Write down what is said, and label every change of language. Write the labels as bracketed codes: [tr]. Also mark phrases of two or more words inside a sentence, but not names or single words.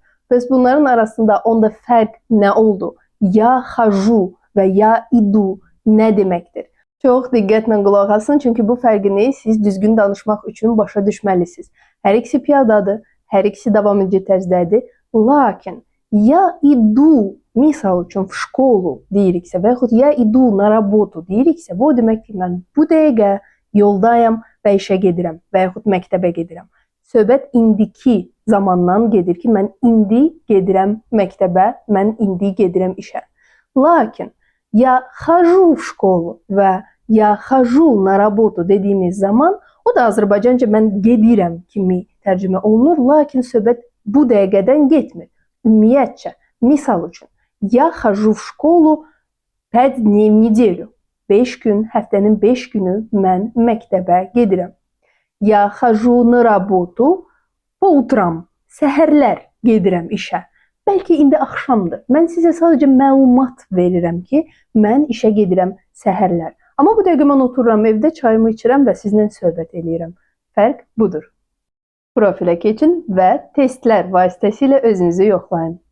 [az] Bəs bunların arasında onda fərq nə oldu? [ru] Я хожу [az] və [ru] я иду [az] nə deməkdir? Çox diqqətlə qulaq asın, çünki bu fərqini siz düzgün danışmaq üçün başa düşməlisiniz. Hər ikisi piyadadır, hər ikisi davam edici tərzdədir. Lakin [ru] я иду, [az] misal üçün [ru] в школу [az] deyiriksə və yaxud [ru] я иду на работу [az] deyiriksə, bu demək ki, mən bu dəqiqə yoldayam və işə gedirəm və yaxud məktəbə gedirəm. Söhbət indiki zamandan gedir ki, mən indi gedirəm məktəbə, mən indi gedirəm işə. Lakin [ru] я хожу в школу [az] və ya [ru] хожу на работу [az] dediyimiz zaman, o da Azərbaycanca mən gedirəm kimi tərcümə olunur, lakin söhbət bu dəqiqədən getmir. Ümumiyyətcə, misal üçün, [ru] я хожу в школу 5 дней в неделю. [az] 5 gün, həftənin 5 günü mən məktəbə gedirəm. [ru] Я хожу на работу по утрам. [az] Səhərlər gedirəm işə. Bəlkə indi axşamdır. Mən sizə sadəcə məlumat verirəm ki, mən işə gedirəm səhərlər. Amma bu dəqiqə mən otururam evdə, çayımı içirəm və sizinlə söhbət eləyirəm. Fərq budur. Profilə keçin və testlər vasitəsilə özünüzü yoxlayın.